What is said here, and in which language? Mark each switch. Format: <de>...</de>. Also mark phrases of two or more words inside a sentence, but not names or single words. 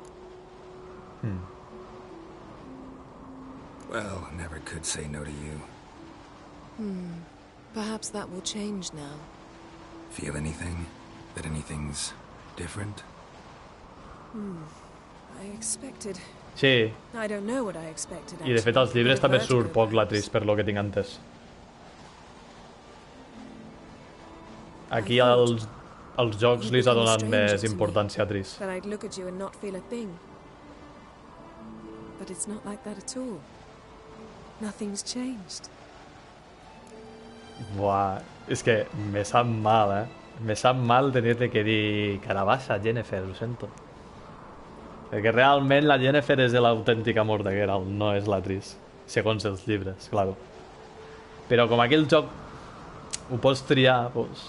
<en>Well, never could say no to you. Perhaps that will change now. Feel anything? That anything's different? I expected...</en> <ca>Sí,</ca> <en>I don't know what I expected,</en> <ca>i de fet als llibres també surt poc la Tris, per lo que tinc entès. Aquí als jocs li ha donat més importància a Tris.</ca> <en>That I'd look at you and not feel a thing. But it's not like that at all. Nothing's changed.</en> <ca>Buah, és que me sap mal, Me sap mal tenir-te que dir carabassa, Yennefer, ho sento. Perquè realment la Yennefer és l'autèntic amor de Geralt, no és la Tris, segons els llibres, claro. Però com aquell joc ho pots triar, doncs...</ca>